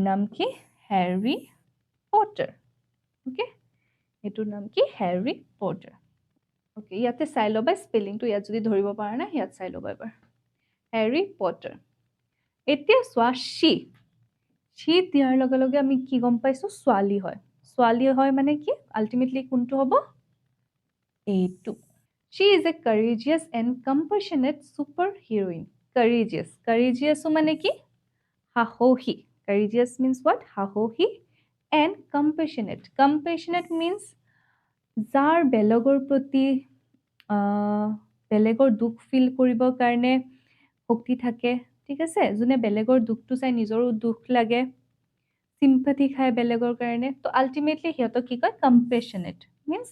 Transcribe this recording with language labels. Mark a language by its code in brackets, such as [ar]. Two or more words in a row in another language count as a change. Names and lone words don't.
[as] নাম কি হেৰি পটাৰ ওকে এইটোৰ নাম কি হেৰি পটাৰ ওকে ইয়াতে চাই ল'বা স্পেলিংটো ইয়াত যদি ধৰিব পৰা নাই ইয়াত চাই ল'বা এবাৰ হেৰি পটাৰ এতিয়া চোৱা সি দিয়াৰ লগে লগে আমি কি গম পাইছোঁ ছোৱালী হয় মানে কি আল্টিমেটলি কোনটো হ'ব এইটো [en] She is a courageous and compassionate superheroine. [as] Courageous মানে কি সাহসী [en] courageous means what [as] সাহসী [en] and compassionate means [as] যাৰ বেলেগৰ প্ৰতি বেলেগৰ দুখ ফিল কৰিবৰ কাৰণে শক্তি থাকে ঠিক আছে যোনে বেলেগৰ দুখটো চাই নিজৰো দুখ লাগে চিম্পাথি খায় বেলেগৰ কাৰণে তো আল্টিমেটলি সিহঁতক কি কয় [en] compassionate means